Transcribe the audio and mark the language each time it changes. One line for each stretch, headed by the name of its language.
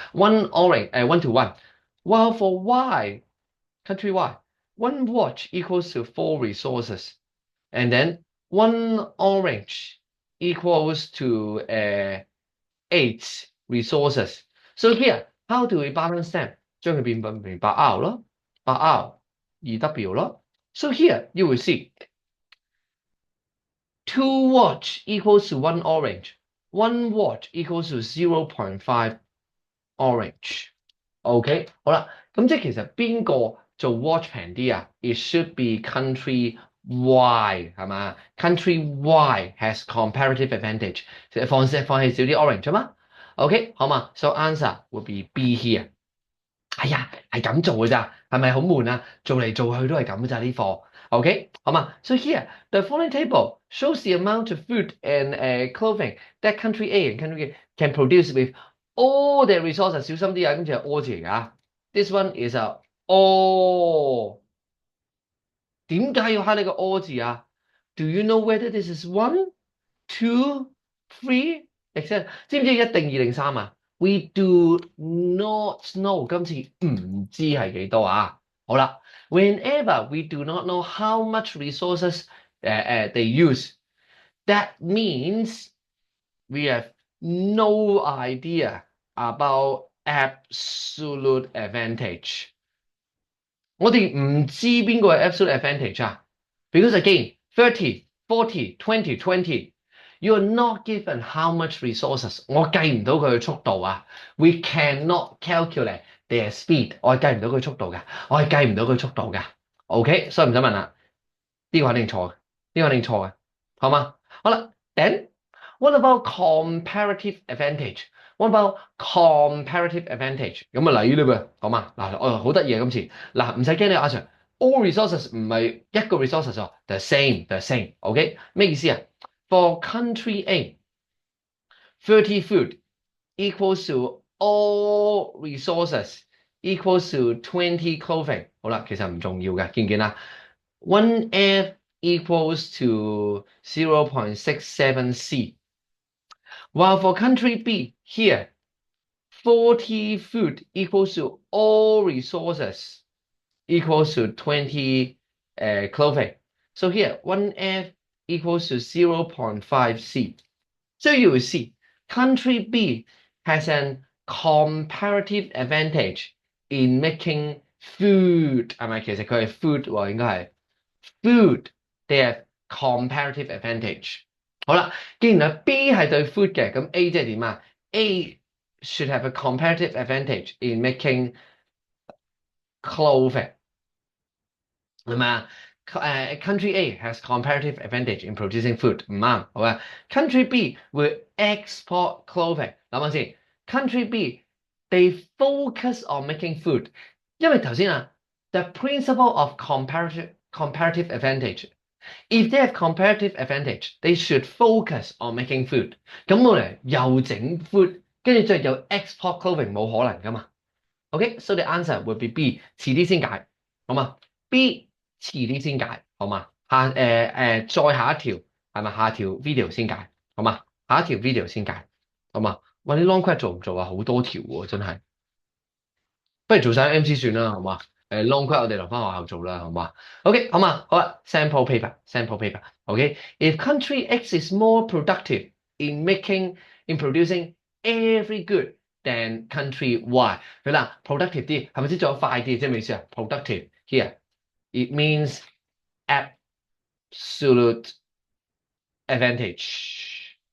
English: One orange 1 to 1. While for Y, country Y, one watch equals to 4 resources, and then one orange equals to 8 resources. So here, how do we balance them?
Cantonese: 將佢變白 R 咯，白 R 2W 咯。
English: So here you will see 2 watch equals to 1 orange. 1 watch equals to 0.5 orange.
Cantonese: OK， 好啦，咁即係其實邊個做 watch 平啲啊？
English: It should be country Y
Cantonese: 係嘛？
English: Country Y has comparative advantage。
Cantonese: 放棄少啲 orange 啊嘛。 OK， 好嘛？
English: So answer would be B here。
Cantonese: 哎呀，係咁做嘅咋，係咪好悶啊？做嚟做去都係咁嘅咋呢課。 OK， 好嘛？
English: So here the following table shows the amount of food and clothing that country A and country B can produce with all their resources。
Cantonese: 小心啲啊，跟住係 all 字嚟㗎。
English: This one is a all。
Cantonese: 點解要慳呢個 all 字啊？
English: Do you know whether this is 1, 2, 3, etc.？
Cantonese: 知唔知1定2定3啊？
English: We do not know，
Cantonese: 今次唔知係幾多啊？好啦
English: ，whenever we do not know how much resources they use, that means we have no idea about absolute advantage。
Cantonese: 我哋唔知邊個係 absolute advantage 啊 ？
English: Because again,
Cantonese: 30, 40, 20, 20.
English: You are not given how much resources，
Cantonese: 我計唔到佢嘅速度啊。
English: We cannot calculate their speed，
Cantonese: 我係計唔到佢速度嘅，我係計唔到佢速度嘅。 OK， 所以唔使問啦，呢個肯定錯嘅，呢個肯定錯嘅，好嗎？好啦
English: ，then what about comparative advantage？What about comparative advantage？
Cantonese: 咁啊嚟啦噃，講嘛嗱，好得意啊今次嗱，唔使驚你阿 Sir，all resources 唔係一個 resources 喎 ，
English: the same，the same，
Cantonese: OK？咩意思啊？
English: For country A, 30 food equals to all resources equals to 20 clothing。
Cantonese: 好啦，其實唔重要嘅，見唔見啊 ？
English: 1 F equals to 0.67 C。 While for country B, here, 40 food equals to all resources equals to 20 clothing. So here, 1 F equals to 0.5 C. So you will see, country B has an comparative advantage in making food.
Cantonese: 係咪其實佢係 food 喎，應該係 food.
English: They have comparative advantage.
Cantonese: 好啦，既然係 B 係對 food 嘅，咁 A 即係點啊
English: ？A should have a comparative advantage in making clothing，
Cantonese: 係咪啊？
English: Country A has comparative advantage in producing food，
Cantonese: 唔啱，好啊。
English: Country B will export clothing，
Cantonese: 諗下先。
English: Country B they focus on making food，
Cantonese: 因為頭先啊，
English: the principle of comparative advantage。 If they have comparative advantage, they should focus on making food。
Cantonese: 咁我哋又整 food，跟住再有
English: export clothing，
Cantonese: 冇可能噶嘛。
English: OK， so the answer would be B，
Cantonese: 遲啲先解，好嘛 ？B 遲啲先解，好嘛？再下一條係咪下條 video 先解，好嘛？下一條 video 先解，好嘛？喂，你 long quest 做唔做啊？好多條喎，真係。不如做晒 MC 算啦，好嘛？long quest 我哋留翻學校做啦，好嘛 ？OK， 好嘛？
English: 好啦 ，sample paper，sample paper。OK，if country X is more productive in producing every good than country Y，
Cantonese: 佢啦 productive 啲，係咪先做得快啲？即係咩意思啊
English: ？productive here，it means absolute advantage。